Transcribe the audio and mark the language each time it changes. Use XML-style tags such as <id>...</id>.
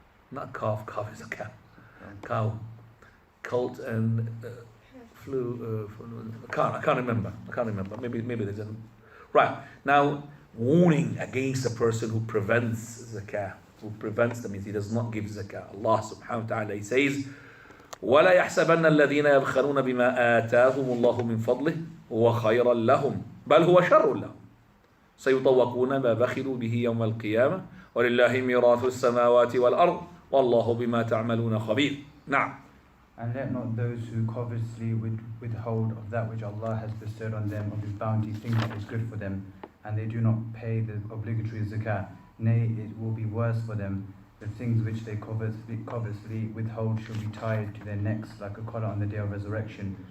<en>Not calf, calf is a cow. Cow. Colt and I can't remember. Maybe there's a right. Now, warning against a person who prevents zakah. Who prevents them means he does not give zakah.</en> <ar>Allah subhanahu wa ta'ala, He says, وَلَا يَحْسَبَنَّ الَّذِينَ يَبْخَلُونَ بِمَا آتَاهُمُ اللَّهُ مِنْ فَضْلِهِ هُوَ خَيْرًا لَهُمْ بَلْ هُوَ شَرٌّ لَهُمْ سَيُطَوَّقُونَ مَا بَخِلُوا بِهِ يَوْمَ الْقِيَامَةِ وَلِلَّهِ مِيرَاثُ السَّمَاوَاتِ وَالْأَرْضِ وَاللَّهُ بِمَا تَعْمَلُونَ خَبِيرٌ.</ar> <en>Now, And let not those who covetously withhold of that which Allah has bestowed on them of His bounty think that is good for them, and they do not pay the obligatory zakah. Nay, it will be worse for them. The things which they covetously withhold shall be tied to their necks like a collar on the day of resurrection.</en>